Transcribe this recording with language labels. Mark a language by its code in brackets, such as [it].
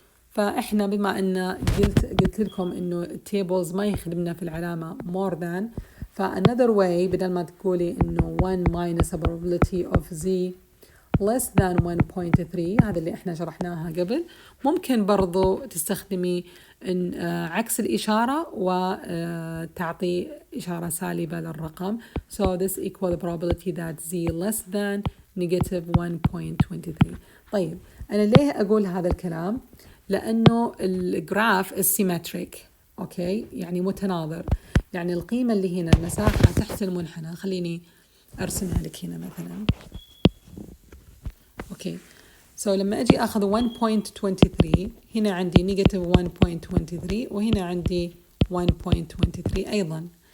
[ar] فاحنا بما ان قلت لكم انه التيبلز ما يخدمنا في العلامة more than، [en] another way [ar] بدل ما تقولي انه [en] 1 minus a probability of Z less than 1.3، [ar] هذا اللي احنا شرحناها قبل، ممكن برضو تستخدمي إن عكس الإشارة وتعطي إشارة سالبة للرقم. [en] So this equal the probability that Z less than negative 1.23. [ar] طيب أنا ليه أقول هذا الكلام؟ لأنه الجراف symmetric. أوكي، يعني متناظر، يعني القيمة اللي هنا المساحة تحت المنحنى، خليني أرسمها لك هنا مثلا. أوكي. So لما أجي أخذ 1.23 هنا عندي [en] negative 1.23 [ar] وهنا عندي 1.23 أيضا.